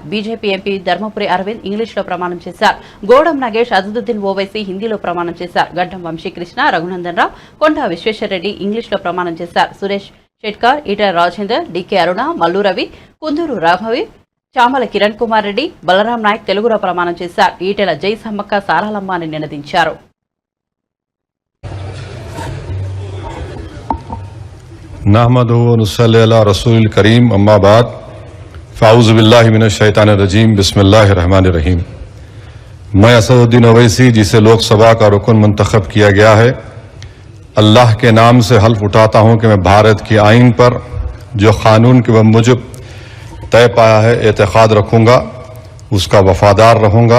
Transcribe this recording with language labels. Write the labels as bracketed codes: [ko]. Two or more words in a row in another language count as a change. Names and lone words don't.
[te] బీజేపీ ఎంపీ ధర్మపురి అరవింద్ ఇంగ్లీష్లో ప్రమాణం చేశారు. గోడం నగేష్, అసదుద్దీన్ ఓవైసీ హిందీలో ప్రమాణం చేశారు. గడ్డం వంశీకృష్ణ, రఘునందన్ రావు, కొండా విశ్వేశ్వరరెడ్డి ఇంగ్లీష్లో ప్రమాణం చేశారు. సురేష్ షెట్కార్, ఈటల రాజేందర్, డికే అరుణ, మల్లు రవి, కుందూరు రాఘవి, చామల కిరణ్ కుమార్ రెడ్డి, బలరాం నాయక్ తెలుగులో ప్రమాణం చేశారు. ఈటెల జై సమ్మక్క సారాలమ్మ అని నినదించారు. [ar] نحمده و نصلي على رسوله الكريم أما بعد فأعوذ بالله من الشيطان الرجيم بسم الله الرحمن الرحيم. [ur] میں اسدالدین اویسی جسے لوک سبھا کا رکن منتخب کیا گیا ہے، اللہ کے نام سے حلف اٹھاتا ہوں کہ میں بھارت کی آئین پر جو قانون کے موجب طے پایا ہے اعتقاد رکھوں گا، اس کا وفادار رہوں گا.